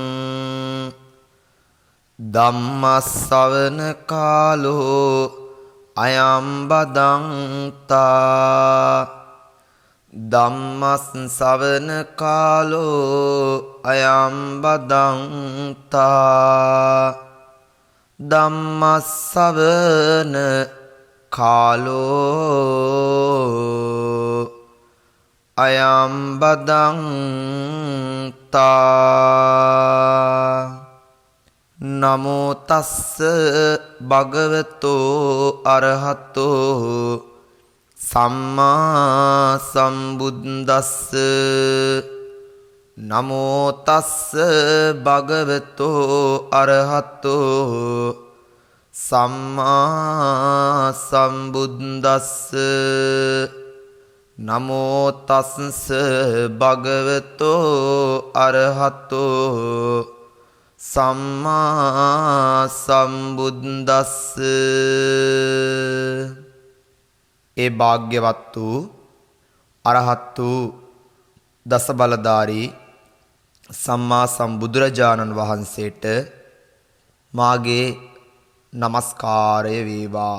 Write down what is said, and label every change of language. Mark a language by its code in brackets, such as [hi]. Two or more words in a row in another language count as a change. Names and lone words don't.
[pi] ධම්මස්සවන කාලෝ අයම් බදන්තා ධම්මස්සවන කාලෝ අයම් බදන්තා ධම්මස්සවන කාලෝ අයම් බදන්තා නමෝ තස්ස භගවතෝ අරහතෝ සම්මා සම්බුද්දස්ස නමෝ තස්ස භගවතෝ අරහතෝ සම්මා සම්බුද්දස්ස නමෝ තස්ස භගවතෝ අරහතෝ සම්මා සම්බුද්දස්ස. [si] ඒ භාග්‍යවත් වූ අරහත් වූ දස බලධාරී සම්මා සම්බුදුරජාණන් වහන්සේට මාගේ නමස්කාරය වේවා.